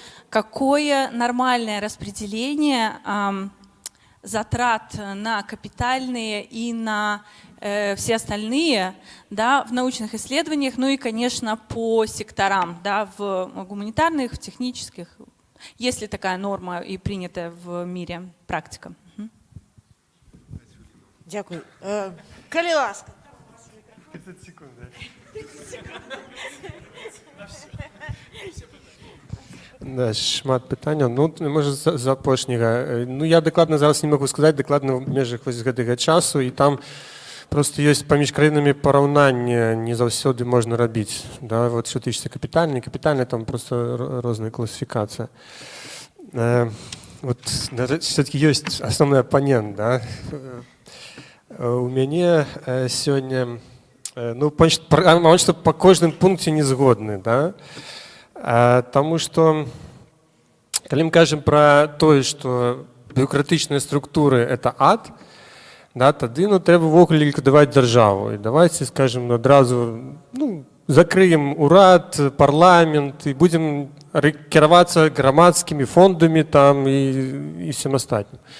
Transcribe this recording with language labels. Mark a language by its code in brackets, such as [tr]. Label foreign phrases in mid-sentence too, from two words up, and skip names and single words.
[ru] Какое нормальное распределение затрат на капитальные и на все остальные, да, в научных исследованиях, ну и, конечно, по секторам, да, в гуманитарных, в технических, если такая норма и принятая в мире практика. [be] Дякую. Калі ласка. 30 секунд. Да, шмат пытанняў. Ну, можа, з апошняга. Ну, я дакладна зараз не магу сказаць, дакладна в межах вось гэтага часу, і там просто ёсць паміж краінамі параўнанне не заўсёды можна рабіць. Да? Вот що тычыцца капітальны, там просто розная класіфікацыя. Вот все-таки ёсць асноўны апанент, да? У мяне сёння, ну, что по кожным пункце не згодны, да? Таму што, калі мы кажам пра тое, што бюрократычныя структуры – это ад, да, тады ну, трэба ўвогуле ліквідаваць дзяржаву. І [ru] давайте, скажем, [be] адразу ну, закрыем урад, парламент і будзем кіравацца грамадскімі фондамі там і всем астатнім.